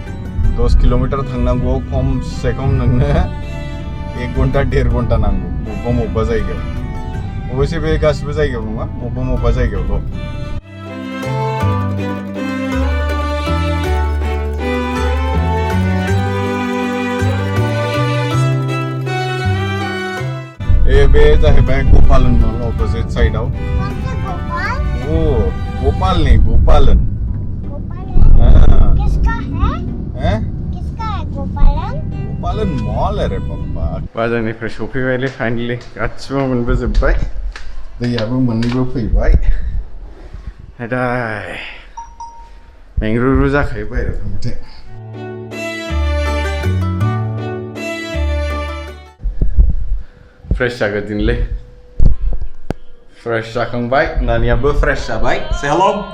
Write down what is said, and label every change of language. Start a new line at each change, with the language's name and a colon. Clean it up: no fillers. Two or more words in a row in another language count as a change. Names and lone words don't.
Bodo: 10 किल'मिटार थांनांगौआव खमसे खम नोंनो 1 घन्टा 1.5 घन्टा नांगौ बबेबा जायगायाव अबयसे बे गासिबो जायगायाव नङा बबेबा जायगायावल' बे जाहैबाय गपालन अपोजिट साइडआव गोपालन
Hindi: गोपालन किसका है
Bodo: गोपालन मॉल
Hindi: अरे पप्पा
Bodo: बाजारनिफ्राय सफैबायलै फाइनलि गासिबो मोनबोजोब्बाय दैयाबो मोननैबो फैबाय दाय मेंरुरु जाखायो बायहेरायाव थांबाथाय फ्रेश जागोदिनलै फ्रेश जाखांबाय नानियाबो फ्रेश जाबाय से हेलौ